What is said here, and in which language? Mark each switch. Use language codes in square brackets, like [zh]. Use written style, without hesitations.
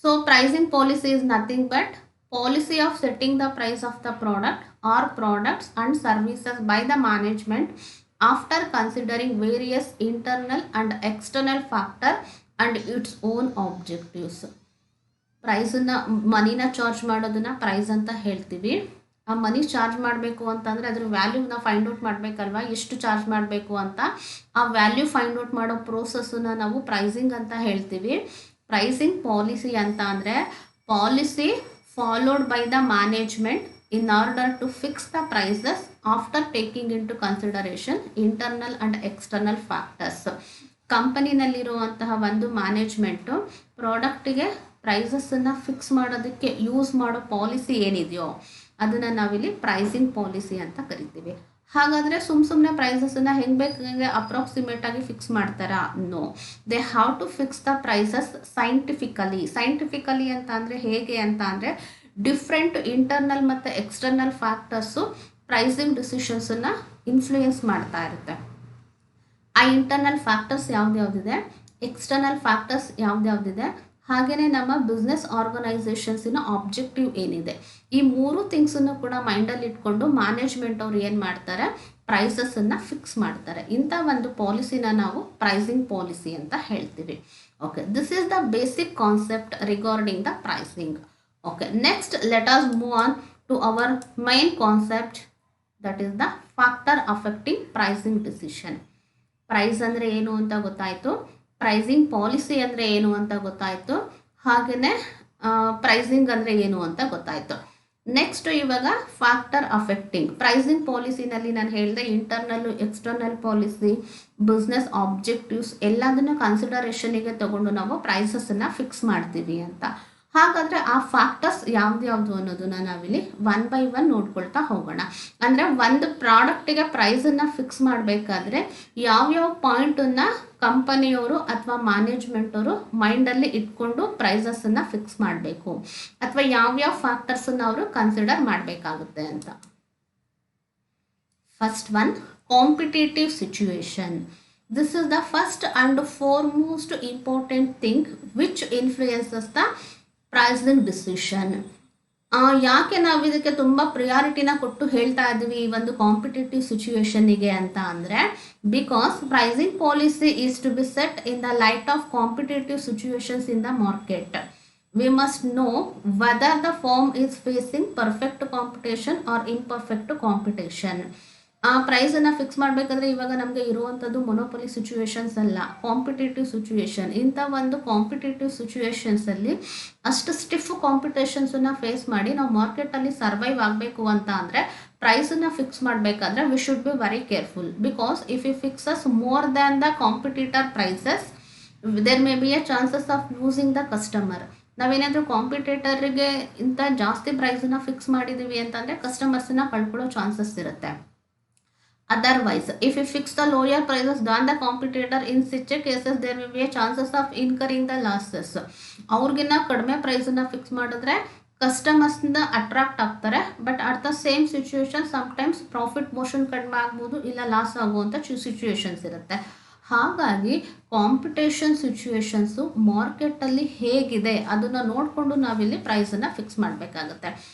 [en] Pricing policy is nothing but policy of setting the price of the product or products and services by the management after considering various internal and external factor and its own objectives. [kn] ಪ್ರೈಸನ್ನು, ಮನಿನ charge ಮಾಡೋದನ್ನ price ಅಂತ ಹೇಳ್ತೀವಿ. ಆ ಮನಿ charge ಮಾಡಬೇಕು ಅಂತಂದರೆ ಅದ್ರ ವ್ಯಾಲ್ಯೂನ find out ಮಾಡಬೇಕಲ್ವಾ, ಎಷ್ಟು charge ಮಾಡಬೇಕು ಅಂತ. ಆ ವ್ಯಾಲ್ಯೂ ಫೈಂಡ್ ಔಟ್ ಮಾಡೋ ಪ್ರೋಸೆಸ್ಸನ್ನು ನಾವು ಪ್ರೈಸಿಂಗ್ ಅಂತ ಹೇಳ್ತೀವಿ. [en] pricing policy [kn] ಅಂತ ಅಂದರೆ [en] Policy followed by the management in order to fix the prices after taking into consideration internal and external factors. [kn] ಕಂಪನಿನಲ್ಲಿರುವಂತಹ ಒಂದು ಮ್ಯಾನೇಜ್ಮೆಂಟು ಪ್ರಾಡಕ್ಟಿಗೆ ಪ್ರೈಸಸ್ಸನ್ನು ಫಿಕ್ಸ್ ಮಾಡೋದಕ್ಕೆ ಯೂಸ್ ಮಾಡೋ ಪಾಲಿಸಿ ಏನಿದೆಯೋ ಅದನ್ನು ನಾವಿಲ್ಲಿ ಪ್ರೈಸಿಂಗ್ ಪಾಲಿಸಿ ಅಂತ ಕರಿತೀವಿ. ಹಾಗಾದರೆ ಸುಮ್ಮನೆ ಪ್ರೈಸಸ್ಸನ್ನು ಹೆಂಗೆ ಬೇಕು ಅಪ್ರಾಕ್ಸಿಮೇಟಾಗಿ ಫಿಕ್ಸ್ ಮಾಡ್ತಾರಾ? [en] no, they have to fix the prices scientifically [kn] ಅಂತ ಅಂದರೆ ಹೇಗೆ ಅಂತ ಅಂದರೆ ಡಿಫ್ರೆಂಟ್ ಇಂಟರ್ನಲ್ ಮತ್ತು ಎಕ್ಸ್ಟರ್ನಲ್ ಫ್ಯಾಕ್ಟರ್ಸು ಪ್ರೈಸಿಂಗ್ ಡಿಸಿಷನ್ಸನ್ನು ಇನ್ಫ್ಲೂಯೆನ್ಸ್ ಮಾಡ್ತಾ ಇರುತ್ತೆ. ಆ ಇಂಟರ್ನಲ್ ಫ್ಯಾಕ್ಟರ್ಸ್ ಯಾವ್ದ್ಯಾವ್ದಿದೆ, ಎಕ್ಸ್ಟರ್ನಲ್ ಫ್ಯಾಕ್ಟರ್ಸ್ ಯಾವ್ದ್ಯಾವ್ದಿದೆ, ಹಾಗೆಯೇ ನಮ್ಮ ಬಿಸ್ನೆಸ್ ಆರ್ಗನೈಸೇಷನ್ಸಿನ ಆಬ್ಜೆಕ್ಟಿವ್ ಏನಿದೆ, ಈ ಮೂರು ಥಿಂಗ್ಸನ್ನು ಕೂಡ ಮೈಂಡಲ್ಲಿ ಇಟ್ಕೊಂಡು ಮ್ಯಾನೇಜ್ಮೆಂಟ್ ಅವ್ರು ಏನು ಮಾಡ್ತಾರೆ, ಪ್ರೈಸಸ್ಸನ್ನು ಫಿಕ್ಸ್ ಮಾಡ್ತಾರೆ. ಇಂಥ ಒಂದು ಪಾಲಿಸಿನ ನಾವು ಪ್ರೈಸಿಂಗ್ ಪಾಲಿಸಿ ಅಂತ ಹೇಳ್ತೀವಿ. [en] Okay, this is the basic concept regarding the pricing. Okay, next let us move on to our main concept, that is the factor affecting pricing decision. [kn] Price ಅಂದರೆ ಏನು ಅಂತ ಗೊತ್ತಾಯಿತು, ಪ್ರೈಸಿಂಗ್ ಪಾಲಿಸಿ ಅಂದರೆ ಏನು ಅಂತ ಗೊತ್ತಾಯಿತು, ಹಾಗೆಯೇ ಪ್ರೈಸಿಂಗ್ ಅಂದರೆ ಏನು ಅಂತ ಗೊತ್ತಾಯಿತು. ನೆಕ್ಸ್ಟ್ ಇವಾಗ ಫ್ಯಾಕ್ಟರ್ ಅಫೆಕ್ಟಿಂಗ್ ಪ್ರೈಸಿಂಗ್ ಪಾಲಿಸಿನಲ್ಲಿ ನಾನು ಹೇಳಿದೆ internal external policy, business objectives ಎಲ್ಲದನ್ನು ಕನ್ಸಿಡರೇಷನಿಗೆ ತಗೊಂಡು ನಾವು ಪ್ರೈಸಸ್ಸನ್ನು ಫಿಕ್ಸ್ ಮಾಡ್ತೀವಿ ಅಂತ. ಹಾಗಾದರೆ ಆ ಫ್ಯಾಕ್ಟರ್ಸ್ ಯಾವ್ದು ಅನ್ನೋದನ್ನ ನಾವಿಲ್ಲಿ ಒನ್ ಬೈ ಒನ್ ನೋಡ್ಕೊಳ್ತಾ ಹೋಗೋಣ. ಅಂದರೆ ಒಂದು ಪ್ರಾಡಕ್ಟಿಗೆ ಪ್ರೈಸನ್ನು ಫಿಕ್ಸ್ ಮಾಡಬೇಕಾದ್ರೆ ಯಾವ್ಯಾವ ಪಾಯಿಂಟನ್ನು ಕಂಪನಿಯವರು ಅಥವಾ ಮ್ಯಾನೇಜ್ಮೆಂಟವರು ಮೈಂಡಲ್ಲಿ ಇಟ್ಕೊಂಡು ಪ್ರೈಸಸ್ಸನ್ನು ಫಿಕ್ಸ್ ಮಾಡಬೇಕು ಅಥವಾ ಯಾವ್ಯಾವ ಫ್ಯಾಕ್ಟರ್ಸನ್ನು ಅವರು ಕನ್ಸಿಡರ್ ಮಾಡಬೇಕಾಗುತ್ತೆ ಅಂತ. [en] First one, competitive situation. This is the first and foremost important thing which influences the pricing decision. [kn] ಯಾಕೆ ನಾವು ಇದಕ್ಕೆ ತುಂಬ ಪ್ರಿಯಾರಿಟಿನ ಕೊಟ್ಟು ಹೇಳ್ತಾ ಇದ್ದೀವಿ ಈ ಒಂದು ಕಾಂಪಿಟೇಟಿವ್ ಸಿಚುವೇಶನ್ನಿಗೆ ಅಂತ ಅಂದರೆ, [en] Because pricing policy is to be set in the light of competitive situations in the market. We must know whether the firm is facing perfect competition or imperfect competition. [kn] ಆ ಪ್ರೈಸನ್ನು ಫಿಕ್ಸ್ ಮಾಡಬೇಕಾದ್ರೆ ಇವಾಗ ನಮಗೆ ಇರುವಂಥದ್ದು ಮೊನೋಪೊಲಿ situations ಅಲ್ಲ, competitive situation. ಇಂಥ ಒಂದು competitive ಸಿಚುವೇಶನ್ಸಲ್ಲಿ ಅಷ್ಟು stiff ಕಾಂಪಿಟೇಷನ್ಸನ್ನು face ಮಾಡಿ ನಾವು ಮಾರ್ಕೆಟಲ್ಲಿ ಸರ್ವೈವ್ ಆಗಬೇಕು ಅಂತ ಅಂದರೆ ಪ್ರೈಸನ್ನು ಫಿಕ್ಸ್ ಮಾಡಬೇಕಾದ್ರೆ [en] We should be very careful. Because if you fixes more than the competitor prices there may be a chances of losing the customer. [kn] ನಾವೇನಾದರೂ ಕಾಂಪಿಟೇಟರ್ಗೆ ಇಂಥ ಜಾಸ್ತಿ ಪ್ರೈಸನ್ನು ಫಿಕ್ಸ್ ಮಾಡಿದ್ದೀವಿ ಅಂತಂದರೆ ಕಸ್ಟಮರ್ಸನ್ನು ಕಳ್ಕೊಳ್ಳೋ ಚಾನ್ಸಸ್ ಇರುತ್ತೆ. [en] Otherwise, if you fix the lower prices than the competitor, in such cases there will be a chances of incurring the losses. [kn] ಅವ್ರಿಗಿನ್ನ ಕಡಿಮೆ ಪ್ರೈಸನ್ನು fix ಮಾಡಿದ್ರೆ ಕಸ್ಟಮರ್ಸ್ನ attract ಆಗ್ತಾರೆ, [en] but at the same situation [kn] sometimes profit motion ಕಡಿಮೆ ಆಗ್ಬೋದು, ಇಲ್ಲ loss ಆಗುವಂಥ situations ಇರುತ್ತೆ. ಹಾಗಾಗಿ competition situations ಮಾರ್ಕೆಟಲ್ಲಿ ಹೇಗಿದೆ ಅದನ್ನು ನೋಡಿಕೊಂಡು ನಾವಿಲ್ಲಿ ಪ್ರೈಸನ್ನು ಫಿಕ್ಸ್ ಮಾಡಬೇಕಾಗುತ್ತೆ.